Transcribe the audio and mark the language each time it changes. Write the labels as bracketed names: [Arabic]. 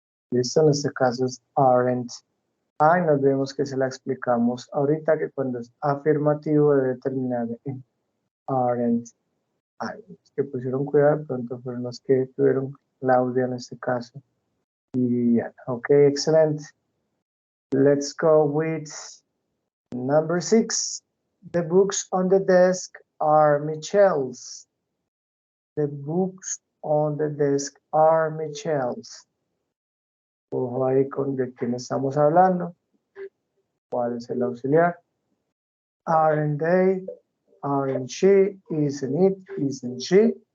[Spanish] Listo, en este caso es [English] aren't I. [Spanish] Nos vemos que se la explicamos ahorita que cuando es afirmativo debe terminar en [English] aren't I. [Spanish] Los que pusieron cuidado de pronto fueron los que tuvieron Claudia en este caso. [English] Y Viviana. Ok, excellent. Let's go with number 6. The books on the desk are Michelle's. The books on the desk are Michelle's. [Spanish] Ojo ahí con de quién estamos hablando. ¿Cuál es el auxiliar? [English] Aren't they? Aren't she? Isn't it? Isn't she?